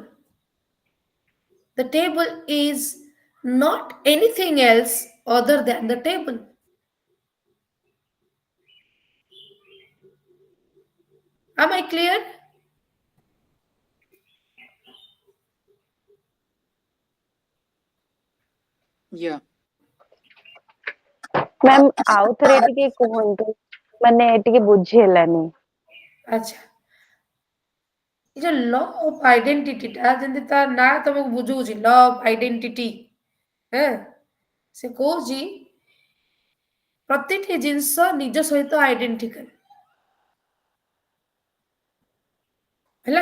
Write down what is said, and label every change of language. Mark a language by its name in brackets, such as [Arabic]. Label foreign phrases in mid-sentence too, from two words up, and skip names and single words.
[English] The table is not anything else other than the table. Am I clear? Yeah. [Odia] ମ୍ୟାମ୍ ଆଉ ଥରେ ଟିକେ କୁହନ୍ତୁ ମାନେ ଟିକେ ବୁଝି ହେଲାନି। ଆଚ୍ଛା, ଏ ଯୋଉ [English] law of identityଟା [Odia] ଯେମିତି ତା ନାଁ ତମକୁ ବୁଝଉଛି [English] law of identity, [Odia] ସେ କହୁଛି ପ୍ରତିଟି ଜିନିଷ ନିଜ ସହିତ ଆଇଡେଣ୍ଟିକାଲ ହେଲା।